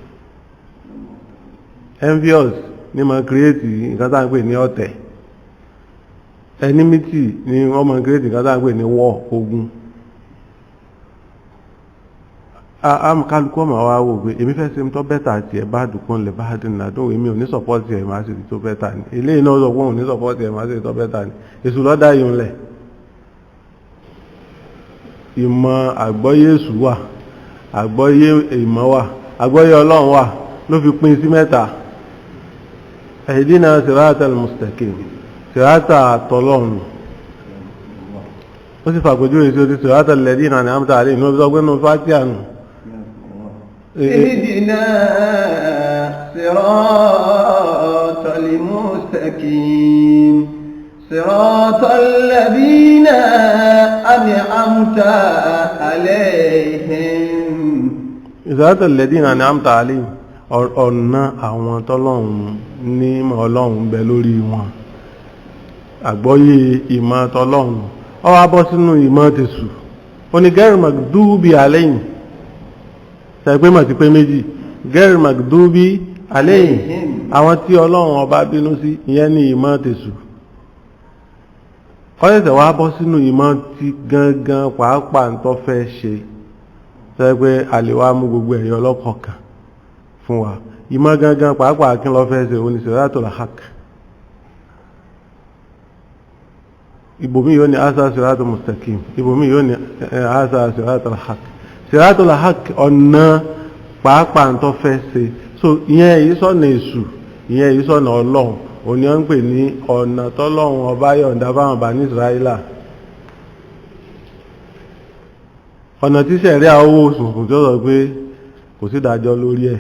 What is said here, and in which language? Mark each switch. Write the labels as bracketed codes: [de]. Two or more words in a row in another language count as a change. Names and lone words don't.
[yo] Envious ni máa create nǹkan tá à ń pè ní ọ̀tẹ̀, enmity ni wọ́n máa create nǹkan tá à ń pè ní war, ogun. Kálukú ọmọ wa wò pé èmi fẹ́ ṣe tó bẹ́tà tiẹ̀ [ar] بعضكم لبعض عدو, [yo] èmi ò ní support tiẹ̀ máa ṣe tó bẹ́tà ni, eléyìí náà sọ pé òun ní support tiẹ̀ máa ṣe tó bẹ́tà ni. Èṣù lọ́dá yìí ń lẹ̀. Ìmọ̀ àgbọ́yé èṣù wà, àgbọ́yé ìmọ̀ wà, àgbọ́yé Ọlọ́run wà, ló fi pín sí mẹ́ta. [ar] اهدنا الصراط المستقيم صراط tọ́lọ́run. [yo] Ó sì fàgbójú èsì ó ti [ar] صراط الذين أنعمت عليهم [yo] ní ọjọ́ gbẹ́nu Fátíà nù. [ar] اهدنا الصراط المستقيم صراط الذين أنعمت عليهم. صراط الذين أنعمت عليهم, [yo] ọ̀nà àwọn tọ́lọ́run ní Ọlọ́run bẹ lórí wọn. Àgbọ́yé ìmọ̀ tọ́lọ́run ó wá bọ́ sínú ìmọ̀ tèṣù. [ar] Ó ní غير المغضوب عليهم, [yo] ṣàgbé mà ti pé méjì, [ar] غير المغضوب عليهم, [yo] àwọn tí Ọlọ́run ọba bínú sí, ìyẹn ní ìmọ̀ tèṣù. Ó ṣẹ̀ṣẹ̀ wá bọ́ sínú ìmọ̀ ti gangan pàápàá ń tọ́ fẹ́ ṣe, ṣàgbé àlèwà mú gbogbo ẹ̀yọ ọlọ́kọ̀ọ̀kan fún wa. Ìmọ̀ gangan pàápàá kí lọ fẹ́ ṣe òní [ar] صراط الحق. [yo] Ibòmí yóò ní asa [ar] الصراط المستقيم, [yo] ibòmí yóò ní asa [ar] صراط الحق. صراط الحق [yo] ọ̀nà pàápàá ń tọ́ fẹ́ ṣe. So ìyẹn èyí sọ̀nà èṣù, ìyẹn èyí sọ̀nà Ọlọ́run, òní wọ́n ń pè ní ọ̀nà tọ́lọ́run ọba yọ̀ǹda fáwọn Bani Israila. Ọ̀nà tí sẹ̀ríà owó sùnsùn tí ó sọ pé kò sí ìdájọ́ lórí ẹ̀.